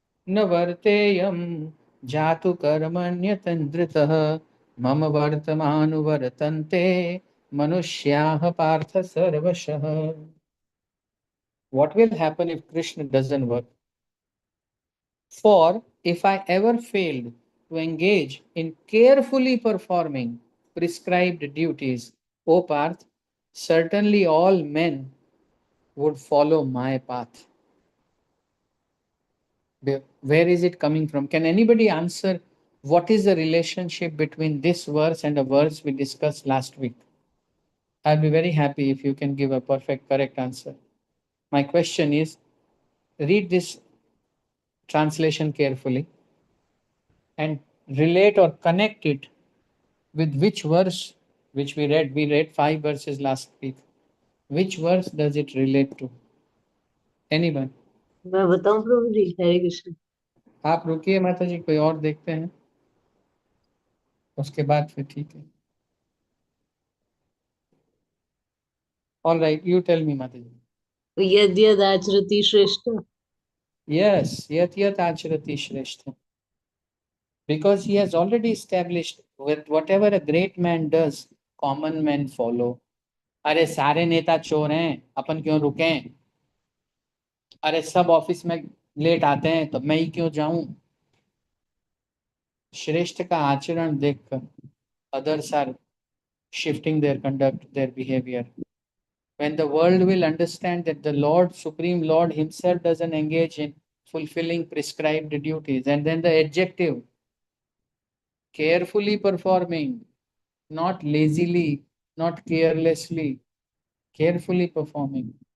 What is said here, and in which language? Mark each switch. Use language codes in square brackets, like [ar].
[sa] न वर्तेयं जातु कर्मण्यतन्द्रितः मम वर्तमानुवर्तन्ते मनुष्याः पार्थ सर्वशः. [en] What will happen if Krishna doesn't work? For if I ever failed to engage in carefully performing prescribed duties, O Parth, certainly all men would follow my path. Where is it coming from? Can anybody answer what is the relationship between this verse and a verse we discussed last week? I'll be very happy if you can give a perfect, correct answer. My question is, read this translation carefully and relate or connect it with which verse which we read. We read 5 verses last week. Which verse does it relate to? Anyone? [hi] मैं बताऊं प्रभु जी, हरे कृष्ण। आप रुकिए माता जी, कोई और देखते हैं, उसके बाद फिर ठीक है. [en] All right, you tell me, Mataji. [sa] यद् यद् आचरति श्रेष्ठ। [en] Yes, [sa] yat yat acharati shrestha. [en] Because he has already established with whatever a great man does, common men follow. [hi] अरे सारे नेता चोर हैं, अपन क्यों रुकें? अरे सब ऑफिस में लेट आते हैं, तो मैं ही क्यों जाऊं? श्रेष्ठ का आचरण देखकर [en] others are shifting their conduct, their behavior. When the world will understand that the Lord, Supreme Lord Himself doesn't engage in fulfilling prescribed duties, and then the adjective, carefully performing, not lazily, not carelessly, carefully performing.